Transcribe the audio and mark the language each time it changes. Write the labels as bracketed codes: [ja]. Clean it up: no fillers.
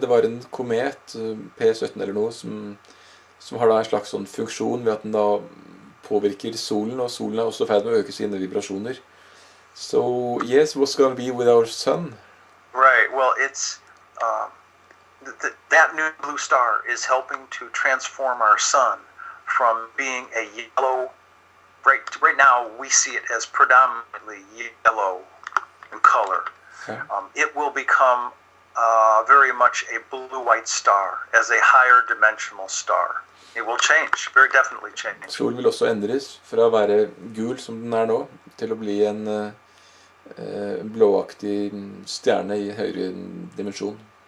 [no] Det var en komet, P17 eller noe, som har da en slags sånn funksjon ved at den da påvirker solen, og solen er også i ferd med å øke sine vibrasjoner. [en] So, yes, what's going to be with our sun? Right, well, it's that new blue star is helping to transform our sun from being a yellow. Right now, we see it as predominantly yellow in color. Okay. It will become very much a blue-white star, as a higher dimensional star. It will change, very definitely change. [no] Solen vil også endres fra å være gul, som den er nå, til å bli en blåaktig stjerne i høyere dimensjon.